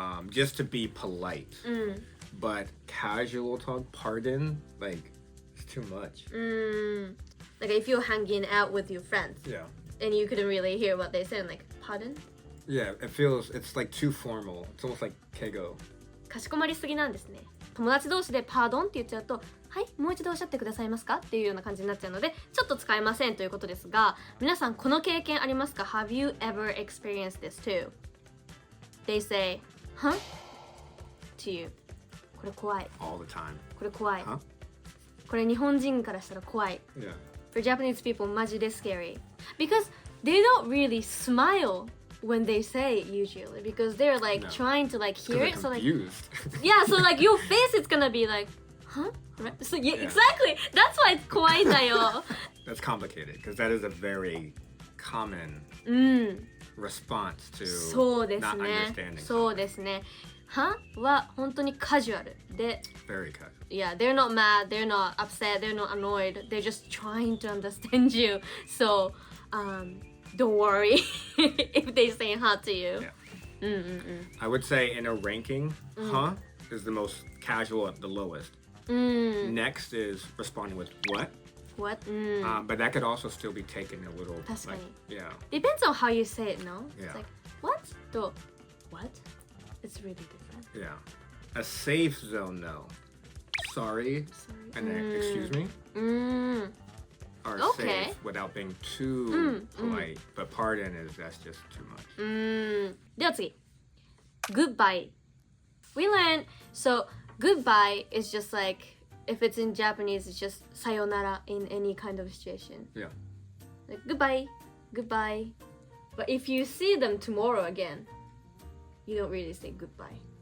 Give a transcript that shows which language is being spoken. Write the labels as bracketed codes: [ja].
[en] Just to be polite. But casual talk, pardon, like, it's too much. Like if you're hanging out with your friends. Yeah. And you couldn't really hear what they said, like, pardon? Yeah, it's like too formal. It's almost like keigo. [ja] かしこまりすぎなんですね。友達同士でパードンって言っちゃうと、はい、もう一度おっしゃってくださいますかっていうような感じになっちゃうので、ちょっと使えませんということですが、皆さんこの経験ありますか？ [en] Have you ever experienced this too? They say, huh? to you. これ怖い。 All the time. [ja] これ怖い。 [en] Huh? [ja] これ日本人からしたら怖い。 [en] Yeah. For Japanese people, マジで scary. Because they don't really smile when they say it usually because they're like trying to like hear it. So like yeah, so like your face is gonna be like, huh? Right? So yeah, exactly. That's why it's 怖いんだよ. That's complicated because that is a very common response to [ja] そうです [en] not [ja] ね。 [en] understanding. [ja] そうですね。はは本当にカジュアルで [en] Very casual. Yeah, they're not mad, they're not upset, they're not annoyed. They're just trying to understand you. So, don't worry if they say huh to you. Yeah. I would say in a ranking, huh is the most casual at the lowest. Next is responding with what. What? But that could also still be taken a little. [ja] 確かに。 [en] Yeah. Depends on how you say it, no? Yeah. It's like, what? と what? It's really different. Yeah. A safe zone though. Sorry. And then excuse me. Are Okay. safe without being too polite. But pardon that's just too much. [ja] では次 Goodbye. [en] We learned so goodbye is just like if it's in Japanese it's just sayonara in any kind of situation. Yeah. Like goodbye. But if you see them tomorrow again, you don't really say goodbye.